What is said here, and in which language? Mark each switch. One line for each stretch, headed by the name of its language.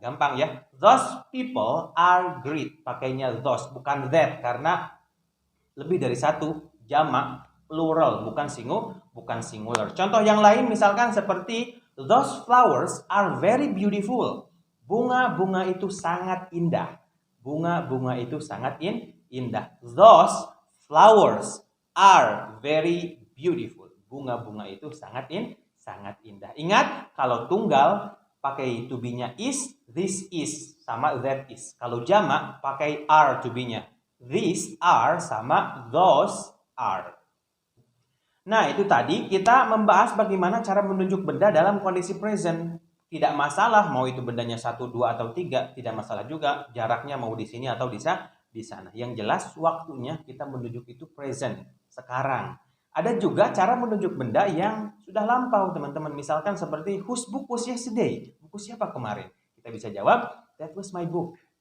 Indonesian: Gampang ya.
English: Those people are great.
Indonesian: Pakainya those, bukan that. Karena lebih dari satu jamak plural, bukan singular. Contoh yang lain misalkan seperti
English: those flowers are very beautiful.
Indonesian: Bunga-bunga itu sangat indah. Bunga-bunga itu sangat indah.
English: Those flowers are very beautiful.
Indonesian: Bunga-bunga itu sangat indah. Ingat, kalau tunggal pakai to be-nya is, this is sama that is. Kalau jamak pakai are to be-nya.
English: These are sama those are.
Indonesian: Nah, itu tadi kita membahas bagaimana cara menunjuk benda dalam kondisi present. Tidak masalah mau itu bendanya 1, 2 atau 3, tidak masalah juga jaraknya mau di sini atau di sana. Yang jelas waktunya kita menunjuk itu present, sekarang. Ada juga cara menunjuk benda yang sudah lampau, teman-teman. Misalkan seperti
English: whose book was yesterday?
Indonesian: Buku siapa kemarin? Kita bisa jawab,
English: that was my book.